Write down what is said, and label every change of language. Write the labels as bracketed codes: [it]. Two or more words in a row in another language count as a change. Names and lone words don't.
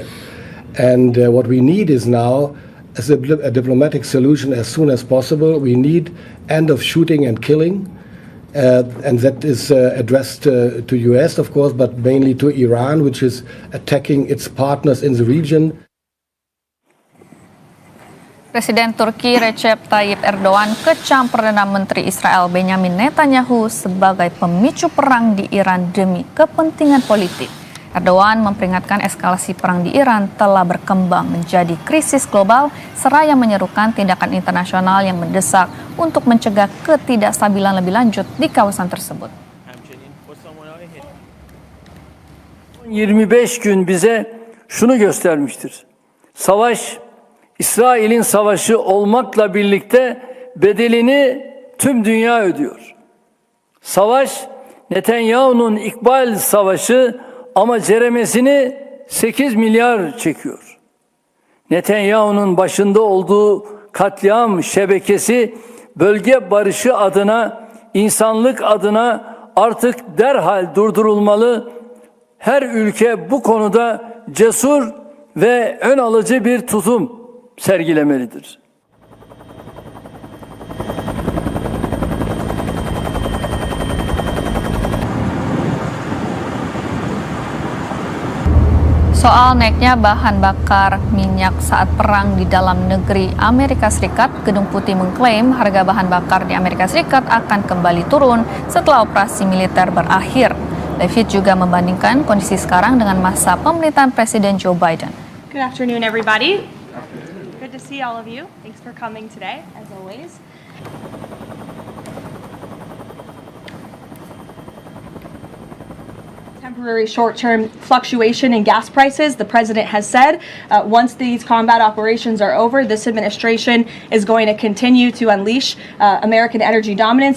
[en] And what we need is now a diplomatic solution as soon as possible. We need end of shooting and killing, and that is addressed to US, of course, but mainly to Iran, which is attacking its partners in the region. [id] Presiden Turki Recep Tayyip Erdogan kecam Perdana Menteri Israel Benjamin Netanyahu sebagai pemicu perang di Iran demi kepentingan politik. Erdogan memperingatkan eskalasi perang di Iran telah berkembang menjadi krisis global seraya menyerukan tindakan internasional yang mendesak untuk mencegah ketidakstabilan lebih lanjut di kawasan tersebut. [tr] 25 gün bize şunu göstermiştir. Savaş, İsrail'in savaşı olmakla birlikte bedelini tüm dünya ödüyor. Savaş, Netanyahu'nun İkbal Savaşı ama ceremesini 8 milyar çekiyor. Netanyahu'nun başında olduğu katliam şebekesi bölge barışı adına, insanlık adına artık derhal durdurulmalı. Her ülke bu konuda cesur ve ön alıcı bir tutum sergilemelidir. [id] Soal naiknya bahan bakar minyak saat perang di dalam negeri Amerika Serikat, Gedung Putih mengklaim harga bahan bakar di Amerika Serikat akan kembali turun setelah operasi militer berakhir. David juga membandingkan kondisi sekarang dengan masa pemerintahan Presiden Joe Biden. [en] Good afternoon, everybody. Good to see all of you. Thanks for coming today, as always. Temporary short-term fluctuation in gas prices. The president has said once these combat operations are over, this administration is going to continue to unleash American energy dominance.